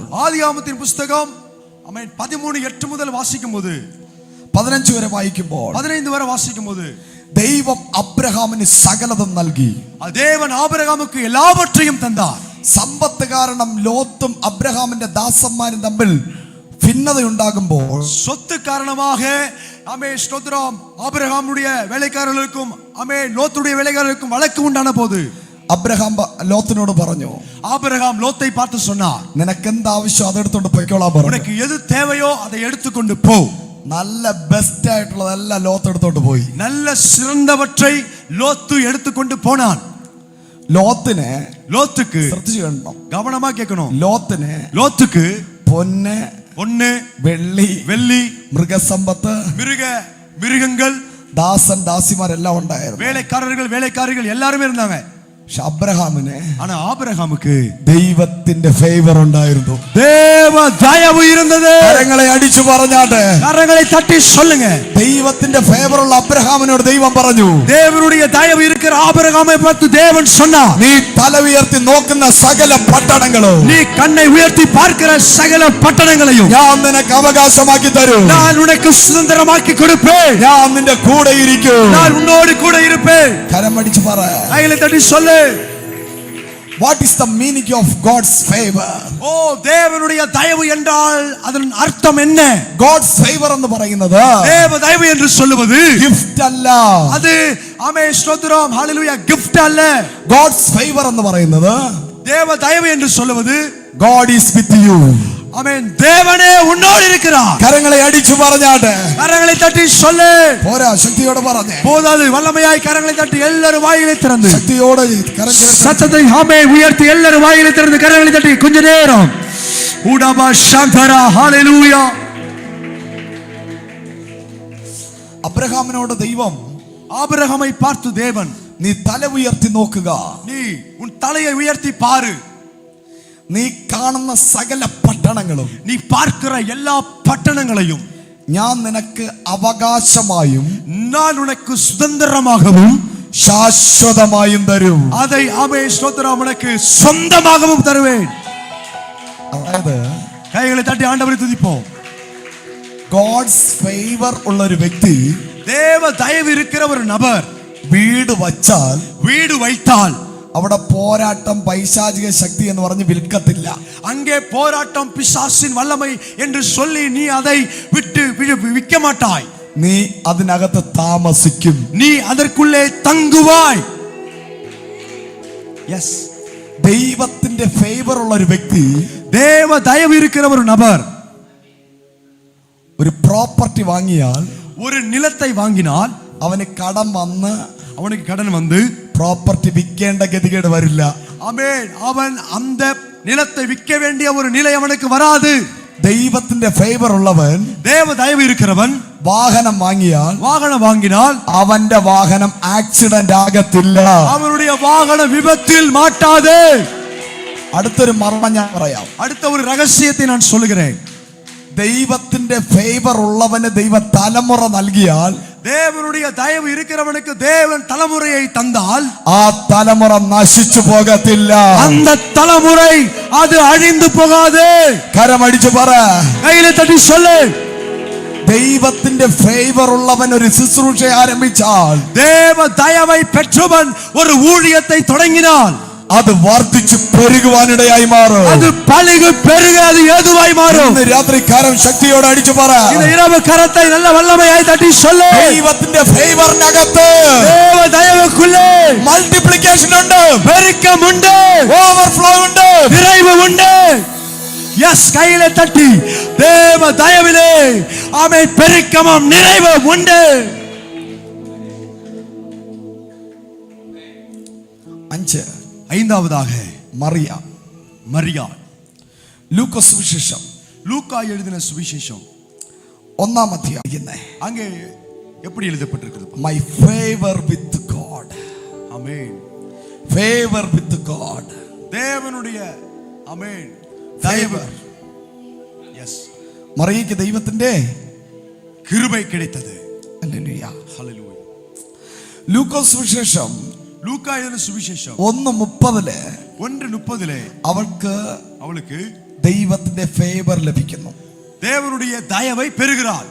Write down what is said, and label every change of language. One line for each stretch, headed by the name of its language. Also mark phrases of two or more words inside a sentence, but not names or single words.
Malayalam: ആദിയാമത്തിൻ പുസ്തകം 13:8 മുതൽ വാസിക്കുമ്പോൾ, 15 വരെ വായിക്കുമ്പോൾ, 15 വരെ വാസിക്കുമ്പോൾ, ദൈവം അബ്രഹാമിന് സകലതും നൽകി.
Tamil: தேவன் ஆபிரகாமுக்கு எல்லாவற்றையும் தந்தார்.
Malayalam: സമ്പത്ത് കാരണം ലോത്തും അബ്രഹാമിന്റെ ദാസന്മാരും തമ്മിൽ ഭിന്നതയുണ്ടാകുമ്പോൾ,
Tamil: சொத்து காரணமாக ஸ்தோத்திரம் ஆபிரகாமுடைய வேலைக்காரர்களுக்கும் லோத்துடைய வேலைக்காரர்களுக்கும் வழக்கு உண்டான போது,
Malayalam: അബ്രഹാം ലോത്തിനോട് പറഞ്ഞു,
Tamil: ஆபிரகாம் லோத்தை பார்த்து சொன்னார்,
Malayalam: നിനക്ക് എന്ത് ആവശ്യം അതെടുത്തോണ്ട് പോയിക്കോളാൻ പറഞ്ഞു.
Tamil: உனக்கு எது தேவையோ அதை எடுத்துக்கொண்டு போ.
Malayalam: നല്ല ബെസ്റ്റ് ആയിട്ടുള്ളതെല്ലാം ലോത്ത് എടുത്തോണ്ട് പോയി.
Tamil: நல்ல சிறந்தவற்றை லோத்து எடுத்துக்கொண்டு போனான். ലോത്തുக்கு
Malayalam: ശ്രദ്ധിച്ചു കേൾക്കണം,
Tamil: கவனமா கேட்கணும்.
Malayalam: ലോത്തുക്ക് പൊന്ന്, വെള്ളി, മൃഗസമ്പത്ത്,
Tamil: மிருகங்கள்,
Malayalam: ദാസൻ ദാസിമാരെല്ലാം ഉണ്ടായിരുന്നു.
Tamil: வேலைக்காரர்கள் எல்லாரும் இருந்தாங்க.
Malayalam: പക്ഷെ അബ്രഹാമിന്,
Tamil: ஆனா ஆபிரகாமுக்கு
Malayalam: ദൈവത്തിന്റെ ഫേവർ ഉണ്ടായിരുന്നു.
Tamil: தேவ தயவு இருந்தது.
Malayalam: കരങ്ങളെ അടിച്ചു പറഞ്ഞാട്ടെ,
Tamil: கரங்களை தட்டி சொல்லுங்க.
Malayalam: ദൈവത്തിന്റെ ഫേവർ ഉള്ള അബ്രഹാമിനോട് ദൈവം പറഞ്ഞു,
Tamil: தேவனுடைய தயவு இருக்கிற ஆபிரகாமை பார்த்து தேவன் சொன்னார்,
Malayalam: നീ തല ഉയർത്തി നോക്കുന്ന സകല പട്ടണങ്ങളും,
Tamil: நீ கண்ணை உயர்த்தி பார்க்கிற சகல பட்டணங்களையும்
Malayalam: ഞാൻ നിനക്ക് അവകാശമാക്കി തരും.
Tamil: நான் உனக்கு சுதந்திரமாக்கி கொடுப்பேன்.
Malayalam: ഞാൻ നിന്റെ കൂടെ ഇരിക്കും.
Tamil: நான் உன்னோடு கூட இருப்பேன்.
Malayalam: കരമടിച്ചു പറ,
Tamil: கைகளை தட்டி சொல்லு.
English: What is the meaning of God's favor?
Tamil: ஓ, தேவனுடைய தயவு என்றால் அதன் அர்த்தம் என்ன?
English: God's favor
Malayalam: എന്ന് പറയുന്നത്
Tamil: தேவ தயவு என்று சொல்லுவது
Malayalam: gift അല്ല.
Tamil: அது ஸ்தோத்திரம் ஹalleluya gift அல்ல.
English: God's favor
Malayalam: എന്ന് പറയുന്നത്,
Tamil: தேவ தயவு என்று சொல்லுவது
English: God is with you.
Tamil: ஆமென். தேவனே உன்னோடு இருக்கிறார்.
Malayalam: കരങ്ങളെ അടിച്ചു പറഞ്ഞാട്ടെ,
Tamil: கரங்களை தட்டி சொல்லு.
Malayalam: പോരാ, ശക്തിയോടെ പറഞ്ഞേ,
Tamil: போதாது, வல்லமையாய் கரங்களை தட்டி எல்லாரும் வாயிலை திறந்து
Malayalam: ശക്തിയോടെ
Tamil: சத்தத்தை உயர்த்தி எல்லாரும் வாயிலை திறந்து கரங்களை தட்டி கொஞ்ச நேரம் ஊடாபா ஷாந்தரா ஹalleluya.
Malayalam: അബ്രഹാമിനോട് ദൈവം,
Tamil: ஆபிரகாமை பார்த்து தேவன்,
Malayalam: നീ തല ഉയർത്തി നോക്കുക,
Tamil: நீ உன் தலையை உயர்த்தி பாரு,
Malayalam: നീ കാണുന്ന സകല പട്ടണങ്ങളും,
Tamil: நீ பார்க்கிற எல்லா பட்டணங்களையும்
Malayalam: ഞാൻ നിനക്ക് അവകാശമായും
Tamil: நான் உனக்கு சுதந்திரமாகவும்
Malayalam: ശാശ്വതമായും തരും.
Tamil: அதை ஸ்தோத்திரம் உனக்கு சொந்தமாகவும் தருவேன்.
Malayalam: അതായത്
Tamil: கைகளை தட்டி ஆண்டவரை துதிப்போம்.
English: God's favor
Malayalam: ഉള്ള ഒരു വ്യക്തി,
Tamil: தேவ தயவு இருக்கிற ஒரு நபர்
Malayalam: വീട്
Tamil: வைத்தால்
Malayalam: അവിടെ പോരാട്ടം, പൈശാചിക ശക്തി എന്ന് പറഞ്ഞ് വിൽക്കത്തില്ല.
Tamil: அங்கே போராட்டம், பிசாசின் வல்லமை என்று சொல்லி நீ அதை விட்டு விற்க மாட்டாய்.
Malayalam: നീ അതിനകത്ത് താമസിക്കും.
Tamil: நீ அதற்குள்ளே தங்குவாய். எஸ்,
Malayalam: ദൈവത്തിന്റെ ഫേവർ ഉള്ള ഒരു വ്യക്തി,
Tamil: தேவ தயவு இருக்கிற ஒரு நபர்
Malayalam: ഒരു പ്രോപ്പർട്ടി വാങ്ങിയാൽ,
Tamil: ஒரு நிலத்தை வாங்கினால்
Malayalam: അവனுക്ക്
Tamil: கடன் வந்து
Malayalam: പ്രോപ്പർട്ടി വിൽക്കേണ്ട ഗതികേട് വരില്ല.
Tamil: ஆமென். அவன் அந்த நிலத்தை விற்க வேண்டிய ஒரு நிலை அவனுக்கு வராது.
Malayalam: ദൈവത്തിന്റെ ഫേവർ ഉള്ളവൻ,
Tamil: தேவ தயவு இருக்கிறவன்
Malayalam: വാഹനം വാങ്ങിയാൽ അവന്റെ വാഹനം ആക്സിഡന്റ് ആകത്തില്ല.
Tamil: அவனுடைய வாகனம் விபத்தில் மாட்டாது.
Malayalam: അടുത്തൊരു മർമ്മം ഞാൻ പറയാം.
Tamil: அடுத்த ஒரு ரகசியத்தை நான் சொல்லுகிறேன்.
Malayalam: ദൈവത്തിന്റെ ഫേവർ ഉള്ളവന് ദൈവ തലമുറ നൽകിയാൽ,
Tamil: தேவனுடைய தயவு இருக்கிறவனுக்கு தேவன் தலைமுறையை தந்தால்,
Malayalam: ആ തലമുറ നശിച്ചു പോകത്തില്ല.
Tamil: அந்த தலைமுறை அது அழிந்து போகாது.
Malayalam: കരമടിച്ചു പറ,
Tamil: கையில தட்டி சொல்லு.
Malayalam: ദൈവത്തിന്റെ ഫേവർ ഉള്ളവൻ ഒരു ശുശ്രൂഷ ആരംഭിച്ചാൽ,
Tamil: தேவ தயவை பெற்றவன் ஒரு ஊழியத்தை தொடங்கினால்,
Malayalam: അത് വർദ്ധിച്ചു പെരുകുവാനിടയായി മാറും.
Tamil: அது பலுகு பெருகாது ஏதுவாய் மாறும்.
Malayalam: ഇന്ന് രാത്രി കരം ശക്തിയോടെ അടിച്ചു പറ,
Tamil: இந்த இரவு கரத்தை நல்ல வல்லமையாய் தட்டி சொல்லு.
Malayalam: ദൈവത്തിന്റെ ഫേവറിനകത്ത്,
Tamil: தேவ தயவுக்குள்ளே
Malayalam: മൾട്ടിപ്ലിക്കേഷൻ ഉണ്ട്,
Tamil: பெருக்கம் உண்டு,
Malayalam: ഓവർഫ്ലോ ഉണ്ട്,
Tamil: நிறைவு உண்டு. எஸ், கையில தட்டி தேவ தயவிலே ஆமென் பெருக்கமும் நிறைவும் உண்டு. 5. ஐந்தாவதாக மரியாள்.
Malayalam: ലൂക്കോസ് സുവിശേഷം,
Tamil: லூக்கா எழுதின சுவிசேஷம்
Malayalam: 1-ാം അധ്യായം.
Tamil: அங்கே எப்படி எழுதப்பட்டிருக்கிறது?
English: My favor with God.
Tamil: ஆமென்.
English: Favor with God.
Tamil: தேவனுடைய ஆமென் தயவு. எஸ்,
Malayalam: മറിയയ്ക്ക് ദൈവത്തിന്റെ
Tamil: கிருபை கிடைத்தது.
Malayalam: ഹല്ലേലൂയ.
Tamil: ஹalleluya.
Malayalam: ലൂക്കോസ് സുവിശേഷം ലൂക്കാ എഴുതിയ സുവിശേഷം 1:30 1:30 അവൾക്ക് ദൈവത്തിന്റെ ഫേവർ ലഭിക്കുന്നു.
Tamil: தேவனுடைய தயவை பெறுகிறாள்.